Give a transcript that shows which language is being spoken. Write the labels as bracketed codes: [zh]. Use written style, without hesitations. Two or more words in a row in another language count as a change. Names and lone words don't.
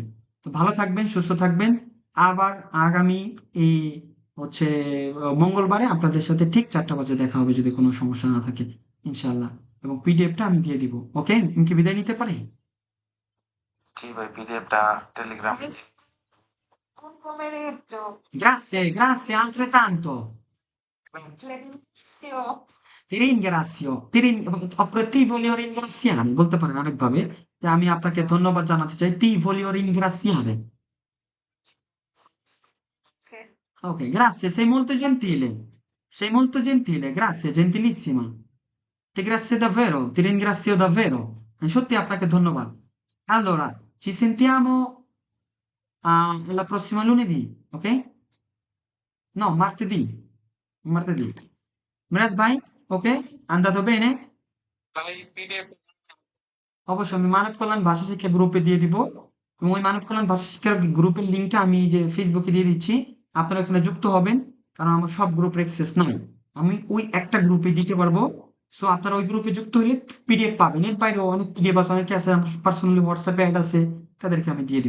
[bn] তো ভালো থাকবেন, সুস্থ থাকবেন। আবার আগামী এই হচ্ছে মঙ্গলবারে আপনাদের সাথে ঠিক 4টা বাজে দেখা হবে, যদি কোনো সমস্যা না থাকে, ইনশাআল্লাহ। এবং পিডিএফটা আমি দিয়ে দিব। ওকে, আমি কি বিদায় নিতে পারি? জি ভাই, পিডিএফটা টেলিগ্রামে [it] Buon pomeriggio. Grazie, grazie altrettanto. Clemenzio. Ti ringrazio, ti voglio ringraziare [bn] বলতে পারেন অনেকভাবে, যে আমি আপনাকে ধন্যবাদ জানাতে চাই। [it] ti voglio ringraziare. Sì. Ok, grazie, sei molto gentile. Sei molto gentile, grazie, gentilissima. Ti grazie davvero, ti ringrazio davvero. [bn] সত্যি আপনাকে ধন্যবাদ। [it] Allora, ci sentiamo la prossima lunedì, ok? No, martedì. Martedì. [bn] Mraz ভাই, ওকে? [it] Andato bene? [bn] ভাই পিডিএফ অবশ্যই আমি মানব কল্যাণ ভাষা শিক্ষা গ্রুপে দিয়ে দিব, এবং ওই মানব কল্যাণ ভাষা শিক্ষার গ্রুপের লিঙ্কটা আমি যে ফেসবুকে দিয়ে দিচ্ছি। আপনারা এখানে যুক্ত হবেন, কারণ আমার সব গ্রুপের অ্যাক্সেস নাই। আমি ওই একটা গ্রুপে দিতে পারবো। সো আপনারা ওই গ্রুপে যুক্ত হলে পিডিএফ পাবেন। এর বাইরেও অনেক পিডিএফ আছে, অনেকে আছে আমার পার্সোনালি হোয়াটসঅ্যাপে অ্যাড আছে, তাদেরকে আমি দিয়ে দিব।